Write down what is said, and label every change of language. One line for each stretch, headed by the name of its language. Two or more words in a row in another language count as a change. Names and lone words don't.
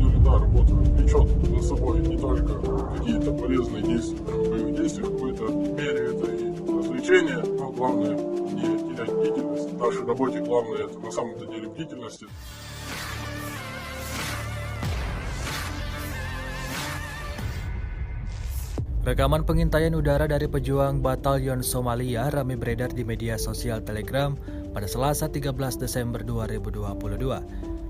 Russian: та работа влечет за собой не только какие-то полезные действия, боевые действия, в какой-то мере это и развлечение, но главное не терять бдительность. В нашей работе главное это на самом-то деле бдительность.
Indonesian: Rekaman pengintaian udara dari pejuang Batalion Somalia ramai beredar di media sosial Telegram pada Selasa 13 Desember 2022.